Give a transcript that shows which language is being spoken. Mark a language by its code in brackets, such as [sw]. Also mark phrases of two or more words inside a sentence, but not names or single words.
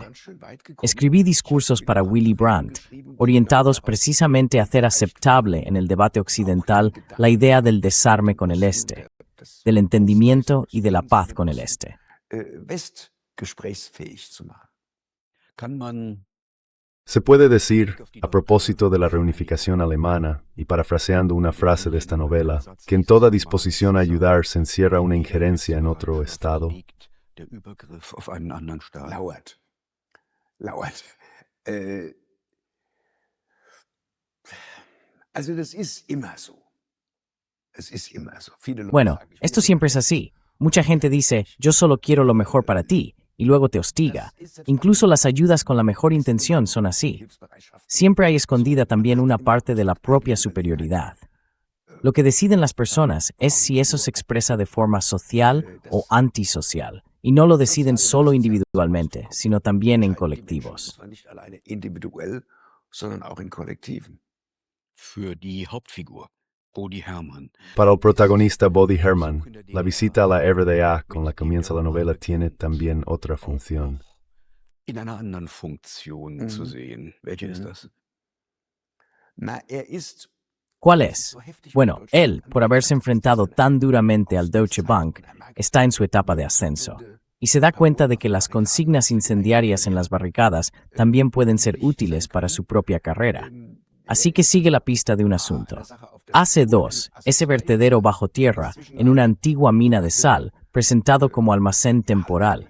[es] Escribí discursos para Willy Brandt, orientados precisamente a hacer aceptable en el debate occidental la idea del desarme con el este, del entendimiento y de la paz con el este. Se puede decir, a propósito de la reunificación alemana, y parafraseando una frase de esta novela, que en toda disposición a ayudar se encierra una injerencia en otro Estado. [de] Lauert. Also das ist immer so. Es ist immer so. [es] Bueno, esto siempre es así. Mucha gente dice, yo solo quiero lo mejor para ti, y luego te hostiga. Incluso las ayudas con la mejor intención son así. Siempre hay escondida también una parte de la propia superioridad. Lo que deciden las personas es si eso se expresa de forma social o antisocial, y no lo deciden solo individualmente, sino también en colectivos. [de] Individuell, sondern auch in Kollektiven. Für die Hauptfigur, Bodhi Hermann. [es] Para el protagonista Bodhi Hermann, la visita a la RDA con la que comienza la novela tiene también otra función. [de] In einer anderen Funktion zu sehen. Welche ist das? Na, ist [es] ¿Cuál es? Bueno, él, por haberse enfrentado tan duramente al Deutsche Bank, está en su etapa de ascenso, y se da cuenta de que las consignas incendiarias en las barricadas también pueden ser útiles para su propia carrera. Así que sigue la pista de un asunto. Hace 2, ese vertedero bajo tierra, en una antigua mina de sal, presentado como almacén temporal.